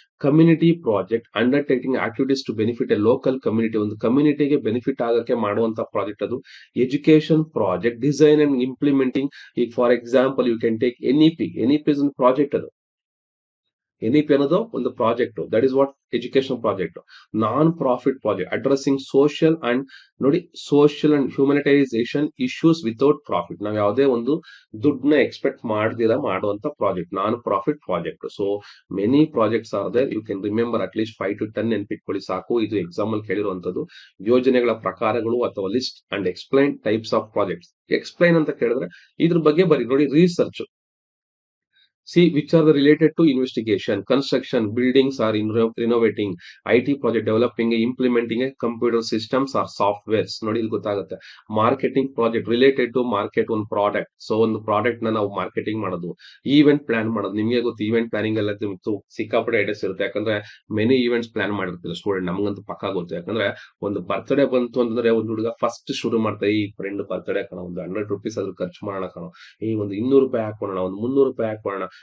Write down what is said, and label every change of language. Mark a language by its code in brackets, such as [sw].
[en] Community project, undertaking activities to benefit a local community, [kn] ಒಂದು ಕಮ್ಯುನಿಟಿಗೆ benefit ಆಗಕ್ಕೆ ಮಾಡುವಂತ project ಅದು. [en] Education project, design and implementing. ಈಗ for example you can take NEP is ಒಂದು project. [kn] ಅದು NEP ಅನ್ನೋದು ಒಂದು project. [en] That is what education project. Non profit project, addressing social and humanitisation issues without profit. [kn] ನಾವು ಯಾವುದೇ ಒಂದು ದುಡ್ಡನ್ನ ಎಕ್ಸ್ಪೆಕ್ಟ್ ಮಾಡ್ದಿರಾ ಮಾಡುವಂತ project, non profit project. [en] So many projects are there. You can remember at least 5 to 10 [kn] ನೆನ್ಪಿಟ್ಕೊಳ್ಳಿ ಸಾಕು. ಇದು exam ಅಲ್ಲಿ ಕೇಳಿರುವಂತದ್ದು. ಯೋಜನೆಗಳ ಪ್ರಕಾರಗಳು ಅಥವಾ [en] List and explain types of projects. [kn] Explain ಅಂತ ಕೇಳಿದ್ರೆ ಇದ್ರ ಬಗ್ಗೆ ಬರೀ ನೋಡಿ. [en] Research, see which are the related to investigation, construction, buildings are renovating, IT project, developing implementing a computer systems or softwares. [kn] ನೋಡಿ ಇಲ್ಲಿ ಗೊತ್ತಾಗುತ್ತೆ. Marketing project, related to market ಒಂದು ಪ್ರಾಡಕ್ಟ್. ಸೊ ಒಂದು ಪ್ರಾಡಕ್ಟ್ ನ ನಾವು ಮಾರ್ಕೆಟಿಂಗ್ ಮಾಡೋದು. ಈವೆಂಟ್ ಪ್ಲಾನ್ ಮಾಡೋದು, ನಿಮ್ಗೆ ಗೊತ್ತು ಈವೆಂಟ್ ಪ್ಲಾನಿಂಗ್ ಎಲ್ಲ ಸಿಕ್ಕಾಪಟ್ಟೆ ಐಡಿಯಾಸ್ ಇರುತ್ತೆ. ಯಾಕಂದ್ರೆ ಮೆನಿ ಈವೆಂಟ್ಸ್ ಪ್ಲಾನ್ ಮಾಡಿರ್ತಾರೆ ಸ್ಟೂಡೆಂಟ್, ನಮ್ಗಂತೂ ಪಕ್ಕ ಗೊತ್ತು. ಯಾಕಂದ್ರೆ ಒಂದು ಬರ್ತ್ಡೇ ಬಂತು ಅಂತಂದ್ರೆ ಒಂದು ಹುಡುಗ ಫಸ್ಟ್ ಶುರು ಮಾಡ್ತಾರೆ, ಈ ಫ್ರೆಂಡ್ ಬರ್ತ್ಡೇ ಕಣ, ಒಂದು 100 ರೂಪೀಸ್ ಆದ್ರೂ ಖರ್ಚು ಮಾಡೋಣ ಕಣ, ಈ ಒಂದು 200 ರೂಪಾಯಿ ಹಾಕೋಣ, ಒಂದು 300 ರೂಪಾಯಿ ಹಾಕೋಣ,